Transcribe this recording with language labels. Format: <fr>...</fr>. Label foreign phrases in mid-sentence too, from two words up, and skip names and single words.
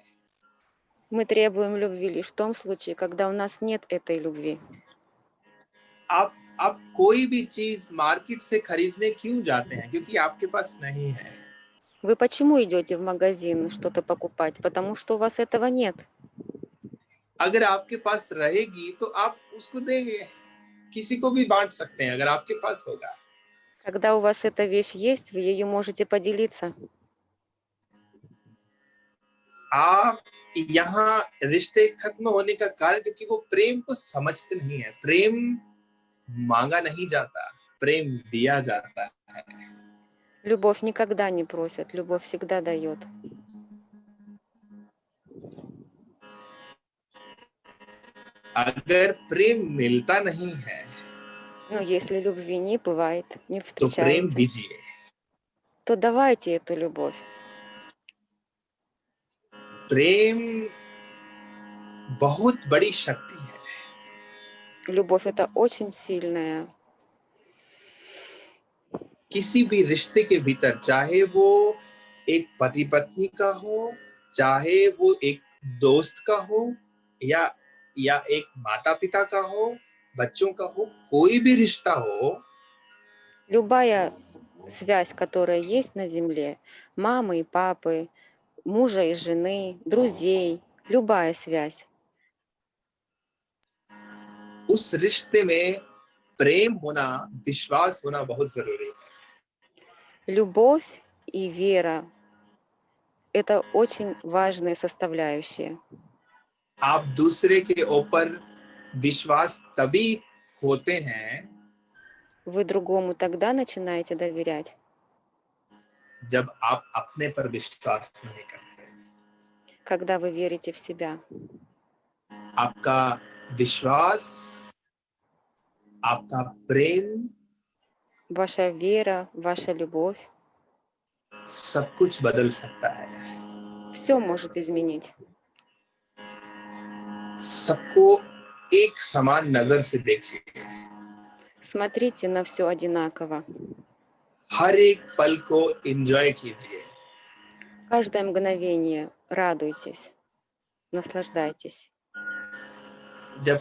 <ru>Мы требуем любви лишь в том случае, когда у нас нет этой любви.</ru> <hi>आप कोई भी चीज मार्केट से खरीदने क्यों जाते हैं? क्योंकि आपके पास नहीं है।</hi> <ru>Вы почему идете в магазин что-то покупать? Потому что у вас этого нет.</ru> <hi>अगर आपके पास रहेगी तो आप उसको देंगे, किसी को भी बांट सकते हैं अगर आपके पास होगा।</hi> <ru>Когда у вас эта вещь есть, вы ею можете поделиться.</ru> <hi>आप यहाँ रिश्ते खत्म होने का कारण क्योंकि वो प्रेम को समझते नहीं है। प्रेम मांगा नहीं जाता, प्रेम दिया जाता है।</hi> <ru>Любовь никогда не просят, любовь всегда дает.</ru> <hi>अगर प्रेम मिलता नहीं है</hi> <ru>Но если любви не бывает, не</ru> <hi>तो प्रेम</hi> <ru>встречается,</ru> <hi>दीजिए।</hi> <ru>то давайте эту любовь.</ru> <hi>प्रेम बहुत बड़ी शक्ति है।</hi> <ru>Любовь — это очень सильная.</ru> <hi>किसी भी रिश्ते के भीतर, चाहे वो एक पति पत्नी का हो, चाहे वो एक दोस्त का हो, या एक माता पिता का हो, बच्चों का हो, कोई भी रिश्ता हो,</hi> <ru>Любая связь, которая есть на земле, мамы и папы, мужа и жены, друзей, любая связь,</ru> <hi>उस रिश्ते में प्रेम होना, विश्वास होना बहुत जरूरी है।</hi> <ru>любовь и вера — это очень важные составляющие.</ru> <hi>आप दूसरे के ऊपर विश्वास तभी होते हैं</hi> <ru>Вы другому тогда начинаете доверять,</ru> <hi>जब आप अपने पर विश्वास नहीं करते।</hi> <ru>когда вы верите в себя.</ru> <hi>आपका विश्वास, आपका प्रेम,</hi> <ru>Ваша вера, ваша любовь —</ru> <hi>सब कुछ बदल सकता है।</hi> <ru>все может изменить.</ru> <hi>सबको एक समान नजर से देखिए।</hi> <ru>Смотрите на все одинаково.</ru> <hi>हर एक पल को एंजॉय कीजिए।</hi> <ru>Каждое мгновение радуйтесь, наслаждайтесь.</ru>